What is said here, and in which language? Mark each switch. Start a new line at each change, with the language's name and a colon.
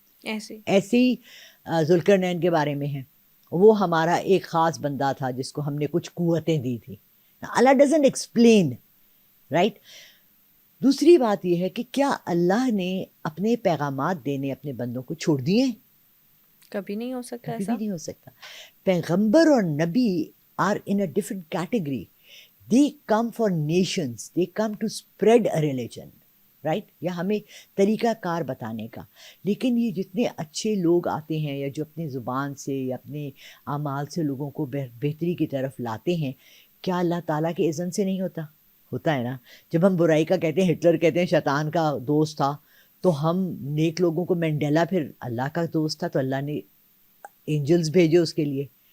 Urdu: ایسے ہی ذوالقرنین کے بارے میں ہے, وہ ہمارا ایک خاص بندہ تھا جس کو ہم نے کچھ قوتیں دی تھی. اللہ
English: Doesn't explain, right.
Urdu: دوسری بات یہ ہے کہ کیا اللہ نے اپنے پیغامات دینے اپنے بندوں کو چھوڑ دیے ہیں؟ کبھی نہیں ہو سکتا کبھی ایسا. بھی نہیں ہو سکتا. پیغمبر اور نبی
English: Are in a different category. They come for nations, they come to spread a religion, right,
Urdu: یا ہمیں طریقہ کار بتانے کا. لیکن یہ جتنے اچھے لوگ آتے ہیں یا جو اپنے زبان سے یا اپنے اعمال سے لوگوں کو بہتری کی طرف لاتے ہیں، کیا اللہ تعالیٰ کے اذن سے نہیں ہوتا؟ ہوتا ہے نا. جب ہم برائی کا کہتے ہیں، ہٹلر کہتے ہیں شیطان کا دوست تھا، تو ہم نیک لوگوں کو، مینڈیلا پھر اللہ کا دوست تھا، تو اللہ نے اینجلز بھیجے اس کے لیے.